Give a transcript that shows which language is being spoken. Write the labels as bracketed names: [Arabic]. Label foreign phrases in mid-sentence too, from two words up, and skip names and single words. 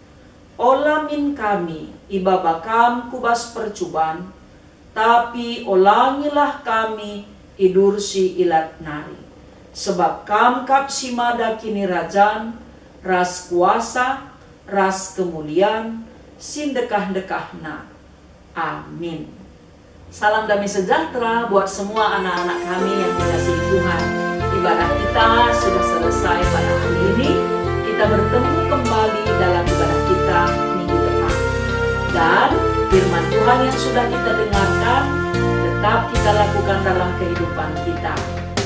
[Batak Karo] Olamin kami, ibabakam kubas percuban, tapi olangilah kami idursi ilat nari. Sebab kam kap simada kini rajan, ras kuasa, ras kemuliaan, sindekah-dekahna. Amin. [Indonesian] Salam damai sejahtera buat semua anak-anak kami yang dikasihi Tuhan. Ibadah kita sudah selesai pada hari ini. Kita bertemu kembali dalam ibadah kita minggu depan. Dan firman Tuhan yang sudah kita dengarkan tetap kita lakukan dalam kehidupan kita.